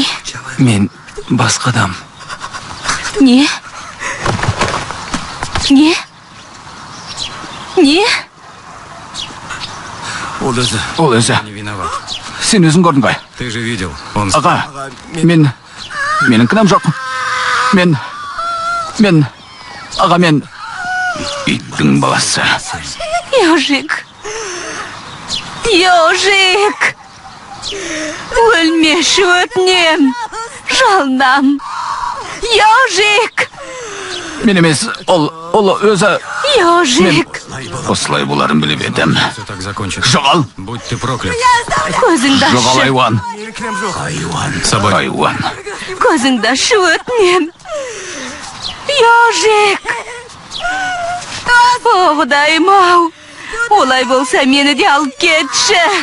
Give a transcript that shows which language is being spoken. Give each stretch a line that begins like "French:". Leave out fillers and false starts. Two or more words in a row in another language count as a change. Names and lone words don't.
Kazakh: Мен басқадам. Не? Не? Не? Ол Ол өзі.
Russian: не виноват.
Kazakh: Сен өзің көрдің ғой.
Russian: Ты же видел. Он...
Kazakh: Аға, менің кінәм жоқ. Аға, мен иттің баласы. Ежик! Ежик! Өлмеші өтінем! Жалнам! Ежик! Мен емес, ол өзі... Ежик! Осылай боларын біліп едім.
Russian: Все так закончится.
Kazakh: Жоғал!
Russian: Будь ты проклят.
Kazakh: Көзіңді Жоғал, ашы! айуан!
Russian: Собака.
Kazakh: Айуан! Көзіңді ашы өтінем! Ежик! О, Құдайым-ау! Олай болса мені де алып кетші!